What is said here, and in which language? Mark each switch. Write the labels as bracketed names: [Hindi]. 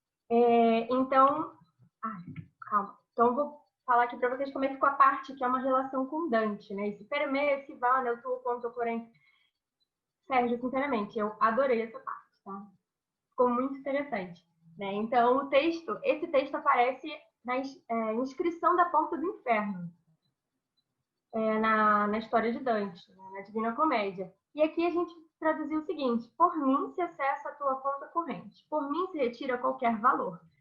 [Portuguese] Então, vou falar aqui para vocês como é que ficou a parte que é uma relação com Dante, né? [Italian] Esse per me, si va nel tuo conto corrente. [Portuguese] Sérgio, sinceramente, eu adorei essa parte, tá? Ficou muito interessante, né? Então, esse texto aparece na inscrição da Porta do Inferno, na história de Dante, né? Na Divina Comédia. E aqui a gente traduziu o seguinte: por mim se acessa a tua conta corrente, por mim se retira qualquer valor.